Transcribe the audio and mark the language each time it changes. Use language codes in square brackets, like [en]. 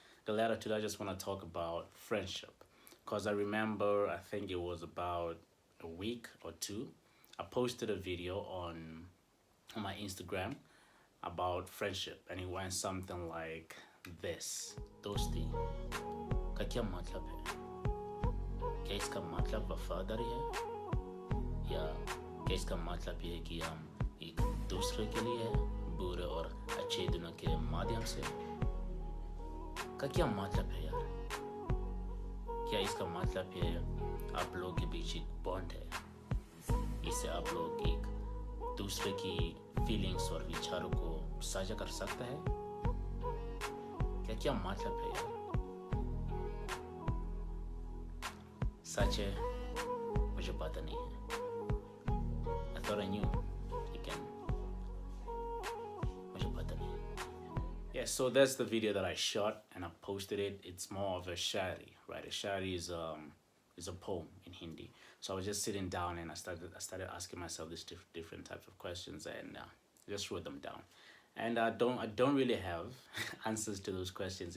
[en] Galera, today I just want to talk about friendship, because I remember, I think it was about a week or two, I posted a video on my Instagram about friendship, and it went something like this. [hi] दोस्ती का क्या मतलब है? क्या इसका मतलब वफादारी है, या क्या इसका मतलब ये है कि हम एक दूसरे के लिए है, बुरे और अच्छे दिनों के माध्यम से? का क्या मतलब है यार? क्या इसका मतलब है आप लोगों के बीच एक बॉन्ड है, इससे आप लोग एक दूसरे की फीलिंग्स और विचारों को साझा कर सकते हैं? क्या मतलब है यार? सच है, मुझे पता नहीं है. [en] I thought I knew. [hi] Again, मुझे पता नहीं. [en] Yeah, so that's the video that I shot and I posted it. It's more of a shari, right? A shari is a poem in Hindi. So I was just sitting down and I started asking myself these different types of questions, and just wrote them down. And I don't really have answers to those questions.